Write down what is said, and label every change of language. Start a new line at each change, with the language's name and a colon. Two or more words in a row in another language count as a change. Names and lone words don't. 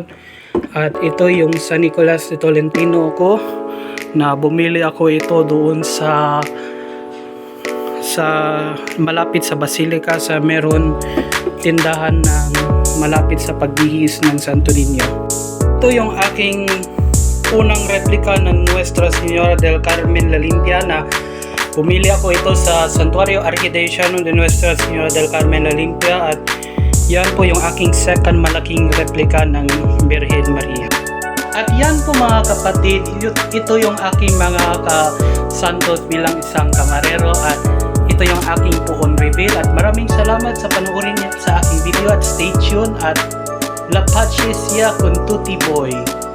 Filipino: At ito yung San Nicolas de Tolentino ko na bumili ako ito doon sa malapit sa Basilica, sa meron tindahan ng malapit sa pagbihis ng Santo Niño. Ito yung aking unang replika ng Nuestra Señora del Carmen La Limpia na bumili ako ito sa Santuario Arquidiocesano de Nuestra Señora del Carmen La Limpia. At yan po yung aking second malaking replika ng Birhen Maria. At yan po mga kapatid, ito yung aking mga kasandot bilang isang kamarero at ito yung aking puon reveal at maraming salamat sa panoorin niyo sa aking video at
English: stay tuned
Filipino: at
Italian: La Pace Sia con Tutti Voi.